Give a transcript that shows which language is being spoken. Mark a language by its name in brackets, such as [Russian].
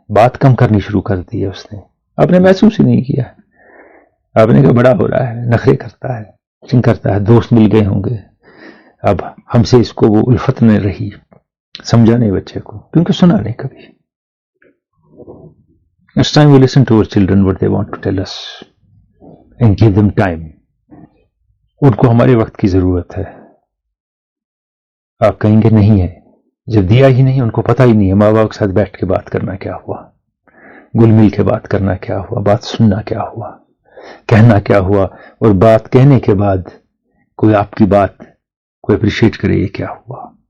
[Urdu] بات کم کرنی شروع کر دی ہے اس نے، آپ نے محسوس ہی نہیں کیا. آپ نے کہا بڑا ہو رہا ہے، نخرے کرتا ہے، کرتا ہے، دوست مل گئے ہوں گے. اب ہم سے اس کو وہ الفت نہیں رہی، سمجھا نہیں بچے کو، کیونکہ سنا نہیں کبھی. [English] It's time we listen to our children what they want to tell us and give them time. [Urdu] ان کو ہمارے وقت کی ضرورت ہے. آپ کہیں گے نہیں ہے، جب دیا ہی نہیں، ان کو پتہ ہی نہیں ہے ماں باپ کے ساتھ بیٹھ کے بات کرنا کیا ہوا، گل مل کے بات کرنا کیا ہوا، بات سننا کیا ہوا، کہنا کیا ہوا، اور بات کہنے کے بعد کوئی آپ کی بات کوئی اپریشیٹ کرے، یہ کیا ہوا.